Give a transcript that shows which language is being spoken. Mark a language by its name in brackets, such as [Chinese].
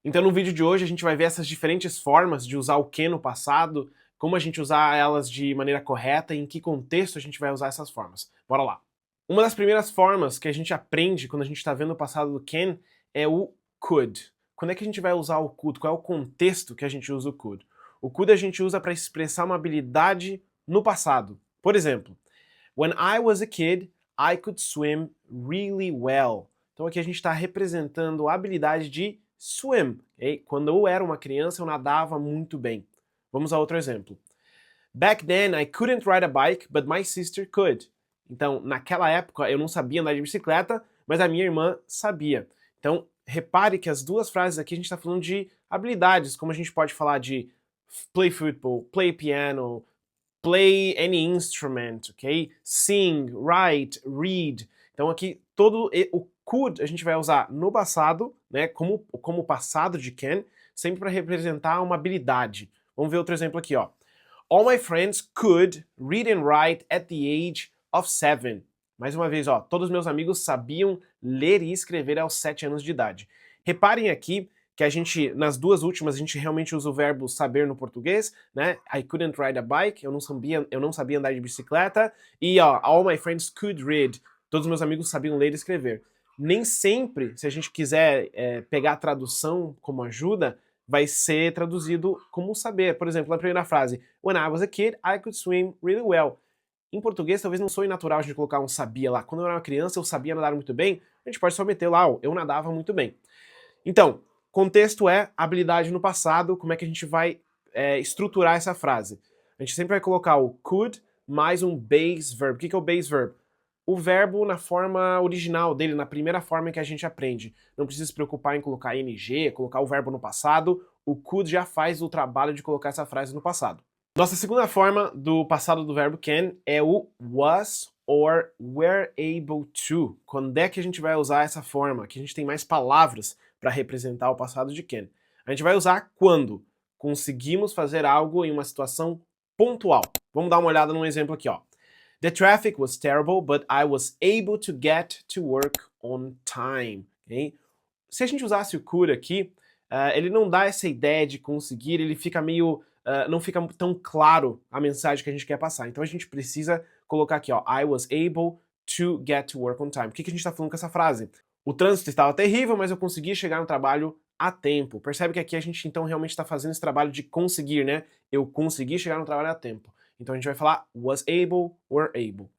[Portuguese] Então no vídeo de hoje a gente vai ver essas diferentes formas de usar o que no passado, como a gente usar elas de maneira correta e em que contexto a gente vai usar essas formas. Bora lá! Uma das primeiras formas que a gente aprende quando a gente está vendo o passado do can é o could. Quando é que a gente vai usar o could? Qual é o contexto que a gente usa o could? O could a gente usa para expressar uma habilidade no passado. Por exemplo, [English] when I was a kid, I could swim really well. [Portuguese] Então aqui a gente está representando a habilidade de swim. Okay? Quando eu era uma criança, eu nadava muito bem. Vamos a outro exemplo. [English] Back then, I couldn't ride a bike, but my sister could. [Portuguese] Então, naquela época, eu não sabia andar de bicicleta, mas a minha irmã sabia. Então, repare que as duas frases aqui a gente está falando de habilidades, como a gente pode falar de [English] play football, play piano, play any instrument, [Portuguese] ok? Sing, write, read. Então aqui todo o could a gente vai usar no passado, né, como passado de can, sempre para representar uma habilidade. Vamos ver outro exemplo aqui, ó. [English] All my friends could read and write at the age of 7. [Portuguese] Mais uma vez, ó, todos meus amigos sabiam ler e escrever aos 7 anos de idade. Reparem aqui que a gente, nas duas últimas, a gente realmente usa o verbo saber no português, né? [English] I couldn't ride a bike, [Portuguese] eu não sabia andar de bicicleta, e ó, [English] all my friends could read, [Portuguese] todos meus amigos sabiam ler e escrever. Nem sempre, se a gente quiser pegar a tradução como ajuda, vai ser traduzido como saber. Por exemplo, na primeira frase, [English] when I was a kid, I could swim really well. [Portuguese] Em português, talvez não soe natural a gente colocar um sabia lá. Quando eu era uma criança, eu sabia nadar muito bem, a gente pode só meter lá, ó, eu nadava muito bem. Então, contexto é habilidade no passado, como é que a gente vai estruturar essa frase? A gente sempre vai colocar o could mais um base verb. O que é o base verb? O verbo na forma original dele, na primeira forma que a gente aprende. Não precisa se preocupar em colocar ing, colocar o verbo no passado. O could já faz o trabalho de colocar essa frase no passado. Nossa segunda forma do passado do verbo can é o was or were able to. Quando é que a gente vai usar essa forma? Que a gente tem mais palavras para representar o passado de can. A gente vai usar quando conseguimos fazer algo em uma situação pontual. Vamos dar uma olhada num exemplo aqui, ó. [English] The traffic was terrible, but I was able to get to work on time. Okay? [Portuguese] Se a gente usasse o could aqui, ele não dá essa ideia de conseguir, ele fica meio... não fica tão claro a mensagem que a gente quer passar. Então a gente precisa colocar aqui, ó, [English] I was able to get to work on time. [Portuguese] O que a gente está falando com essa frase? O trânsito estava terrível, mas eu consegui chegar no trabalho a tempo. Percebe que aqui a gente então realmente está fazendo esse trabalho de conseguir, né? Eu consegui chegar no trabalho a tempo. Então a gente vai falar was able, were able.